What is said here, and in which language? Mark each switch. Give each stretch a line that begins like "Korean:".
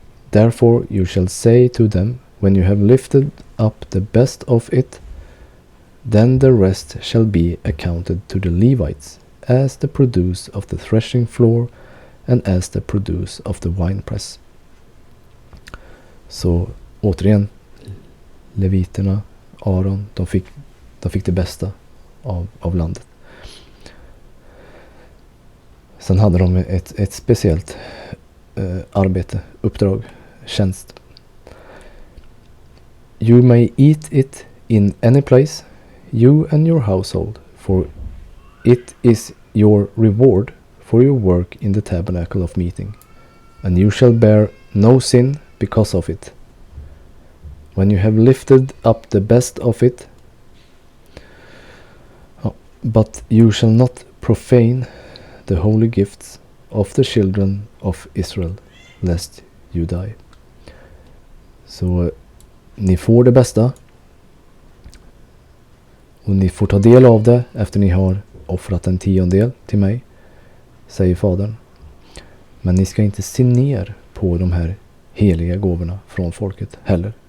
English: Therefore you shall say to them, when you have lifted up the best of it, then the rest shall be accounted to the Levites as the produce of the threshing floor and as the produce of the winepress.
Swedish: Så återigen, leviterna, Aron, de fick det bästa av landet. Sen hade de ett speciellt arbete, uppdrag, tjänst.
English: You may eat it in any place, you and your household, for it is your reward for your work in the tabernacle of meeting, and you shall bear no sin because of it. When you have lifted up the best of it, but you shall not profane the holy gifts of the children of Israel, lest you die.
Swedish: Så ni får det bästa, och ni får ta del av det efter ni har offrat en 10:e till mig, säger Fadern. Men ni ska inte se ner på de här heliga gåvorna från folket heller.